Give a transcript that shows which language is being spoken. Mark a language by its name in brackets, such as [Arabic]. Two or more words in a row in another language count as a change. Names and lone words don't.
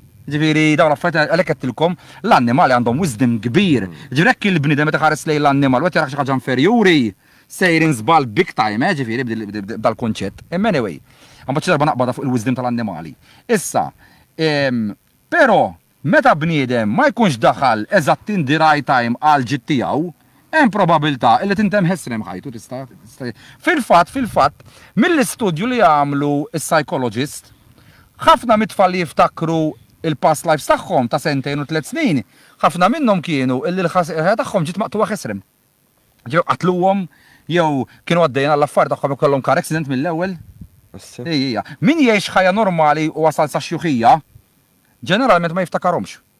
[Maltese] Ġifieri dawn l-affarijiet għalhekk qedtilkom l-annimali għandhom wisdom kbir. Ġifieri hekk il-bniedem meta ħares lejn l-annimal wet jara xi ħaġa inferiuri sejrin żball [English] big time, [Maltese] ġifieri dal-kunċett. Anyway, għamba ċi darba naqbada fuq il-wisdom tal-annimali. Issa, però meta bniedem ma jkunx daħal eżatt [English] in the right time [Maltese] għal ġid tiegħu, hemm probabilità li tintemm ħesrem ħajtu tista' fil-fatt mill-istudju li għamlu is-psychologist ħafna mitfal li jiftakru il- [English] past lives [Maltese] tagħhom ta' 2 u 3 snin, ħafna minnhom kienu illi l-ħajja tagħhom ġiet maqtuwa ħesrem. Ġew qatluhom jew kienu għaddejjin għall-affarijiet tagħhom ikollhom [English] car accident [Maltese] mill-ewwel. Ejja, min jgħix ħajja normali u wasal sa xjuħija, ġeneralment ma jiftakarhomx.